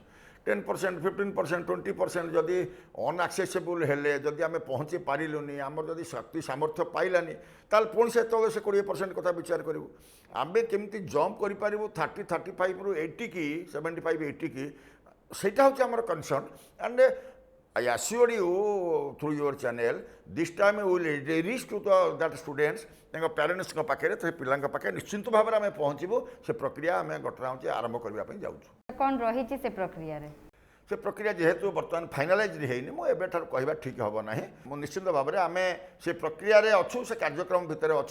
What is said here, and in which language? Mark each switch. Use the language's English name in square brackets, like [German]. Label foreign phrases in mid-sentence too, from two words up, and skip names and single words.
[Odia] 10%, 15%, 20% ଯଦି ଅନଆକ୍ସେସିବୁଲ୍ ହେଲେ, ଯଦି ଆମେ ପହଞ୍ଚି ପାରିଲୁନି, ଆମର ଯଦି ଶକ୍ତି ସାମର୍ଥ୍ୟ ପାଇଲାନି, ତାହେଲେ ପୁଣି ସେତେବେଳେ ସେ 20% କଥା ବିଚାର କରିବୁ। ଆମେ କେମିତି ଜମ୍ପ କରିପାରିବୁ 30, 35ରୁ 80 କି 75, 80 କି, ସେଇଟା ହେଉଛି ଆମର କନସର୍ନ। [English] ଆଣ୍ଡ I assure you through your channel, this time we will reach to that students, [Odia] ତାଙ୍କ ପ୍ୟାରେଣ୍ଟସ୍ଙ୍କ ପାଖରେ, ସେ ପିଲାଙ୍କ ପାଖରେ ନିଶ୍ଚିନ୍ତ ଭାବରେ ଆମେ ପହଞ୍ଚିବୁ। ସେ ପ୍ରକ୍ରିୟା ଆମେ ଘଟଣା ହେଉଛି ଆରମ୍ଭ କରିବା ପାଇଁ ଯାଉଛୁ। କ'ଣ ରହିଛି ସେ ପ୍ରକ୍ରିୟାରେ? ସେ ପ୍ରକ୍ରିୟା ଯେହେତୁ ବର୍ତ୍ତମାନ ଫାଇନାଲାଇଜ୍ ହେଇନି, ମୁଁ ଏବେଠାରୁ କହିବା ଠିକ୍ ହେବ ନାହିଁ। ମୁଁ ନିଶ୍ଚିତ ଭାବରେ ଆମେ ସେ ପ୍ରକ୍ରିୟାରେ ଅଛୁ, ସେ କାର୍ଯ୍ୟକ୍ରମ ଭିତରେ ଅଛୁ।